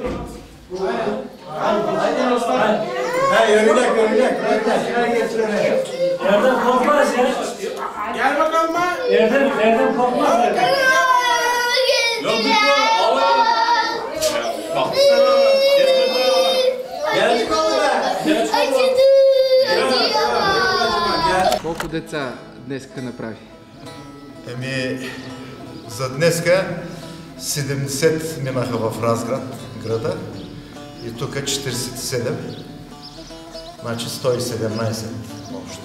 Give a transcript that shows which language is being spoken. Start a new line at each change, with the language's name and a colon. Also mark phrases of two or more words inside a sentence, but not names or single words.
Turkish: Haydi Osman. Yürüyecek. Erdem korkmaz ya. Gel bakalım ha. Erdem korkmaz. Yok bitti. Allah. Bak. Gel çıkalım.
Bulgarian: Колко деца днеска направи? За днеска 70 минаха в Разград, града, и тук 47, значи 117 общо.